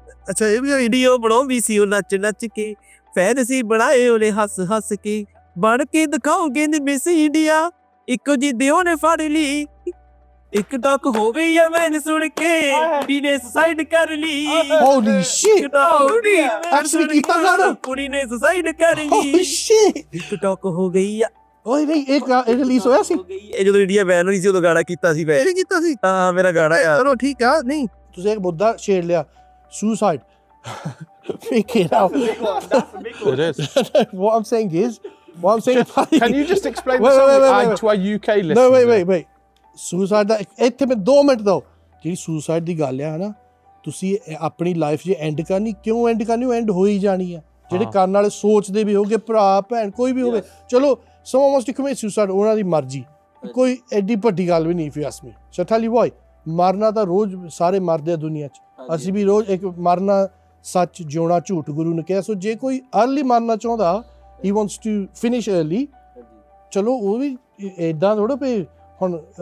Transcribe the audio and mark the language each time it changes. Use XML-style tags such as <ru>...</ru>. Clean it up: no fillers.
<pa>ਅੱਛਾ ਇਹ ਵੀ ਵੀਡੀਓ ਬਣਾਉਂਦੀ ਸੀ ਉਹ ਨੱਚ ਨੱਚ ਕੇ ਫੈਨ ਸੀ ਬਣਾਏ ਉਹਨੇ ਹੱਸ ਹੱਸ ਕੇ ਬਣ ਕੇ ਦਿਖਾਉਂਗੇ ਨੀ ਮਿਸ ਇੰਡੀਆ ਇੱਕੋ ਜੀ ਦਿਓ ਨੇ ਫੜ ਲਈ ਇੱਕ ਟੱਕ ਹੋ ਗਈ ਆ ਮੈਨੂੰ ਸੁਣ ਕੇ ਕੁੜੀ ਨੇ ਸੁਸਾਈਡ ਕਰ ਲਈ</pa> <en>holy shit actually</en> <pa>ਕੀਤਾ ਗਾਣਾ ਕੁੜੀ ਨੇ ਸੁਸਾਈਡ ਕਰ ਲਈ</pa> <en>holy shit</en> <pa>ਇੱਕ ਟੱਕ ਹੋ ਗਈ ਆ ਓਏ ਨਹੀਂ ਇਹ ਰਿਲੀਜ਼ ਹੋਇਆ ਸੀ ਇਹ ਜਦੋਂ ਇੰਡੀਆ ਬੈਨ ਹੋਈ ਸੀ ਉਦੋਂ ਗਾਣਾ ਕੀਤਾ ਸੀ ਮੈਂ ਕੀਤਾ ਸੀ ਹਾਂ ਮੇਰਾ ਗਾਣਾ ਯਾਰ ਚਲੋ ਠੀਕ ਆ ਨਹੀਂ ਤੁਸੀਂ ਇੱਕ ਮੁੱਦਾ ਛੇੜ ਲਿਆ</pa> <en>suicide pick it up It is. what I'm saying Can you just explain the song to our UK listeners?</en> <pa>no wait suicide ਦਾ ਇੱਥੇ ਮੈਂ 2 ਮਿੰਟ ਦੋ ਜਿਹੜੀ ਸੁਸਾਈਡ ਦੀ ਗੱਲ ਆ ਹਨਾ ਤੁਸੀਂ ਆਪਣੀ ਲਾਈਫ ਜੇ ਐਂਡ ਕਰਨੀ ਕਿਉਂ ਐਂਡ ਕਰਨੀ ਉਹ ਐਂਡ ਹੋ ਹੀ ਜਾਣੀ ਆ ਜਿਹੜੇ ਕਰਨ ਵਾਲੇ ਸੋਚਦੇ ਵੀ ਹੋਗੇ ਭਰਾ ਭੈਣ ਕੋਈ ਵੀ ਹੋਵੇ ਚਲੋ</pa> <en>someone wants to commit suicide</en> <pa>ਉਹਨਾਂ ਦੀ ਮਰਜ਼ੀ ਕੋਈ ਐਡੀ ਵੱਡੀ ਗੱਲ ਵੀ ਨਹੀਂ</pa> <en>if you ask me so tell you why</en> <pa>ਮਰਨਾ ਤਾਂ ਰੋਜ਼ ਸਾਰੇ ਮਰਦੇ ਆ ਦੁਨੀਆ 'ਚ ਅਸੀਂ ਵੀ ਰੋਜ਼ ਇੱਕ ਮਰਨਾ ਸੱਚ ਜਿਉਣਾ ਝੂਠ ਗੁਰੂ ਨੇ ਕਿਹਾ ਸੋ ਜੇ ਕੋਈ ਅਰਲੀ ਮਰਨਾ ਚਾਹੁੰਦਾ</pa> <en>he wants to finish early</en> <pa>ਚਲੋ ਉਹ ਵੀ ਇੱਦਾਂ ਥੋੜ੍ਹਾ ਪਏ ਹੁਣ</pa>